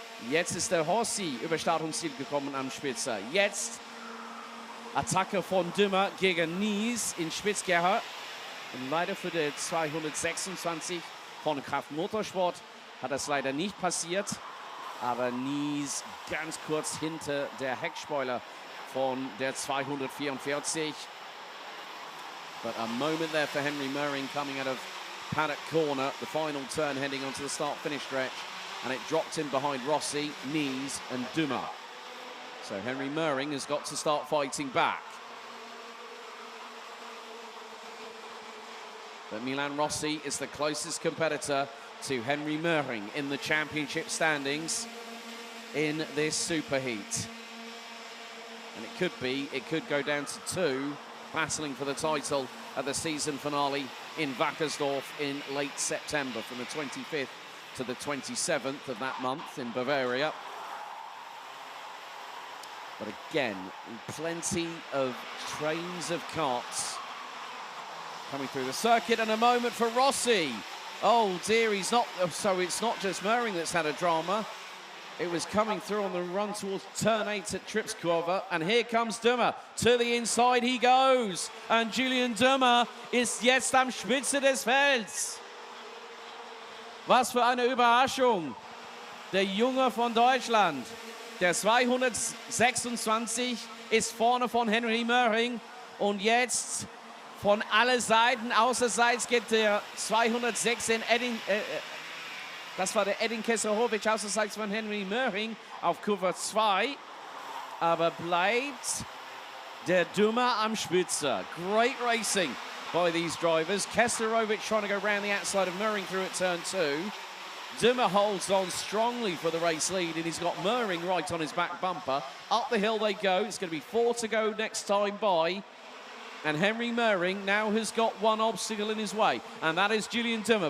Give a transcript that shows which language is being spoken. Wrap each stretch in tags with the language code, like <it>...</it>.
<de>Jetzt ist der Rossi über Startungsziel gekommen am Spitzer. Jetzt Attacke von Dümmer gegen Nies in Spitzkehrer. Und leider für die 226 von ADAC Motorsport hat das leider nicht passiert. Aber Nies ganz kurz hinter der Heckspoiler von der 244.</de> <en>But a moment there for Henry Möhring coming out of paddock corner, the final turn heading onto the start-finish stretch, and it dropped him behind Rossi, Nies and Dümmer. So Henry Möhring has got to start fighting back. But Milan Rossi is the closest competitor to Henry Möhring in the championship standings in this superheat. And it could go down to 2 battling for the title at the season finale in Wackersdorf in late September from the 25th to the 27th of that month in Bavaria. But again, plenty of trains of carts coming through the circuit, and a moment for Rossi. Oh dear, he's not, so it's not just Möhring that's had a drama. It was coming through on the run towards turn 8 at Tripskurve, and here comes Dümmer. To the inside he goes, and Julian Dümmer</en> <de>ist jetzt am Spitze des Felds. Was für eine Überraschung. Der Junge von Deutschland, der 226, ist vorne von Henry Möhring, und jetzt von allen Seiten, außerseits geht der 206 in Das war der Edin Kesselhovic, außerseits von Henry Möhring auf Kurve 2. Aber bleibt der Dummer am Spitze.</de> <en>Great racing by these drivers. Kesselhovic trying to go round the outside of Möhring through at turn 2. Dummer holds on strongly for the race lead, and he's got Möhring right on his back bumper. Up the hill they go. It's going to be 4 to go next time by. And Henry Möhring now has got one obstacle in his way, and that is Julian Dummer.</en>